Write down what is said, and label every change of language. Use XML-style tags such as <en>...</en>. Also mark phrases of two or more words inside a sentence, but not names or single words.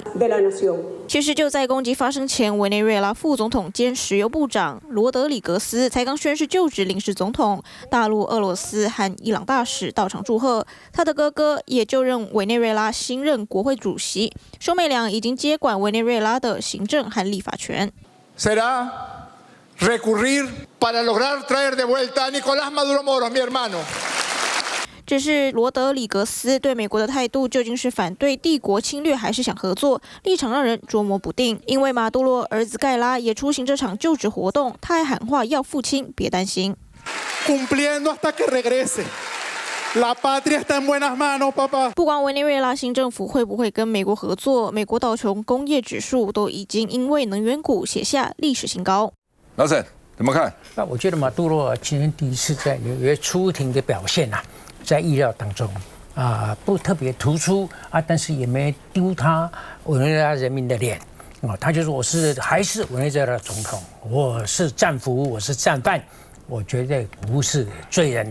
<zh>其实就在攻击发生前，委内瑞拉副总统兼石油部长罗德里格斯才刚宣誓就职临时总统，大陆、俄罗斯和伊朗大使到场祝贺。他的哥哥也就任委内瑞拉新任国会主席，兄妹俩已经接管委内瑞拉的行政和立法权。</zh> <es>Será recurrir para lograr traer de vuelta a Nicolás Maduro Moros, mi hermano.</es> <zh>只是罗德里格斯对美国的态度究竟是反对帝国侵略，还是想合作？立场让人捉摸不定。因为马杜罗儿子盖拉也出席这场就职活动，他还喊话要父亲别担心。</zh> <es>Cumpliendo hasta que regrese. La patria está en buenas manos, papá.</es> <zh>不管委内瑞拉新政府会不会跟美国合作，美国道琼工业指数都已经因为能源股写下历史新高。老沈怎么看？那我觉得马杜罗今天第一次在纽约出庭的表现啊，在意料当中不特别突出但是也没丢他委内瑞拉人民的脸他就说我还是委内瑞拉总统，我是战俘，我是战犯，我绝对不是罪人。</zh>